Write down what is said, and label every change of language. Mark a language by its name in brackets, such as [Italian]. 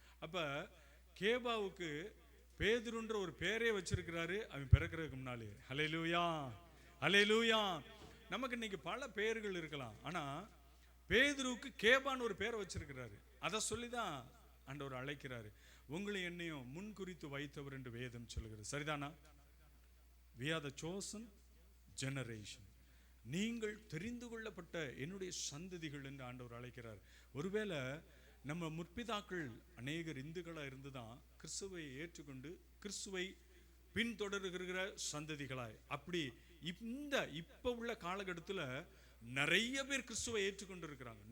[Tamil] அப்ப கேபாவுக்கு பேதுருன்ற ஒரு பேரே வச்சிருக்கிறாரு அவன் பிறக்கிறதுக்கு முன்னாலே. ஹல்லேலூயா, ஹல்லேலூயா. நமக்கு இன்னைக்கு பல பெயர்கள் இருக்கலாம், ஆனா பேதுருக்கு கேபான்னு ஒரு பேரை வச்சிருக்கிறாரு. அதை சொல்லிதான் ஆண்டவர் அழைக்கிறாரு. உங்களை என்னையும் முன் குறித்து வைத்தவர் என்று வேதம் சொல்கிறது. சரிதானா? [English] We are the chosen generation. [Tamil] நீங்கள் தெரிந்து கொள்ளப்பட்ட என்னுடைய சந்ததிகள் என்று ஆண்டவர் அழைக்கிறார். ஒருவேளை நம்ம முற்பிதாக்கள் அநேகர் இந்துக்களா இருந்துதான் கிறிஸ்துவை ஏற்றுக்கொண்டு கிறிஸ்துவை பின்தொடர்கிற சந்ததிகளாய், அப்படி இப்ப உள்ள காலகட்டத்தில் நிறைய பேர் கிறிஸ்துவை ஏற்றுக்கொண்டு இருக்கிறாங்க.